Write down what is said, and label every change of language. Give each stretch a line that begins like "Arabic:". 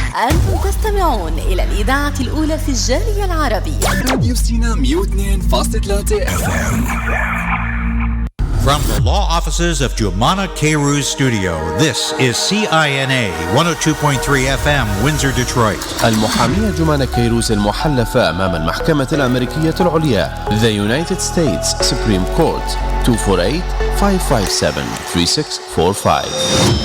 Arabic: أنتم تستمعون إلى الإذاعة الأولى في الجالية العربية، راديو سينا 102.3 FM.
English: From the law offices of Joumana Kayrouz Studio, this is CINA 102.3 FM, Windsor, Detroit.
Arabic: المحامية جومانا كيروز المحلفة أمام المحكمة الأمريكية العليا The United States Supreme Court 248-557-3645.